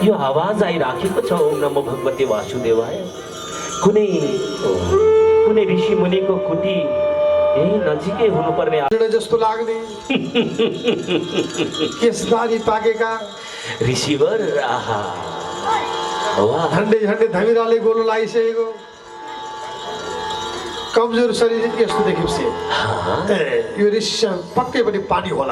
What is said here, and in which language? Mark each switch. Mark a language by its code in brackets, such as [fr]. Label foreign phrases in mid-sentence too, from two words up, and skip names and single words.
[ne] यो आवाज आइराखेको छ [sa] ओम नमो भगवते वासुदेवाय। [ne] कुनै कुनै ऋषि मुनिको कुटी यही नजिकै हुनुपर्ने जस्तो लाग्ने केसदारी पाकेका ऋषिवर। आहा वाह, झन्डै झन्डै धमिराले गोलो लगाइसकेको कमजोर शरीर यस्तो देखेपछि यो ऋषि पक्कै पनि पानी होला।